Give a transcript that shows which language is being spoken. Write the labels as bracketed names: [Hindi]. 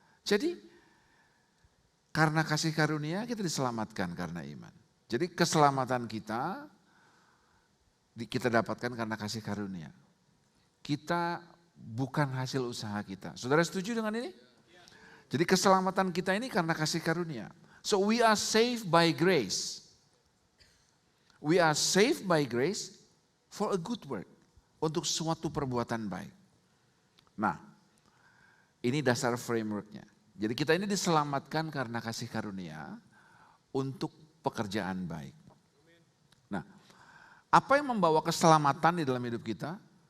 [Indonesian] Jadi karena kasih karunia kita diselamatkan karena iman. Jadi keselamatan kita dapatkan karena kasih karunia. Kita bukan hasil usaha kita. Saudara setuju dengan ini? Jadi keselamatan kita ini karena kasih karunia. [English] So we are saved by grace. We are saved by grace for a good work. [Indonesian] Untuk suatu perbuatan baik. Nah, ini dasar frameworknya. Jadi kita ini diselamatkan karena kasih karunia untuk pekerjaan baik. Nah, apa yang membawa keselamatan di dalam hidup kita?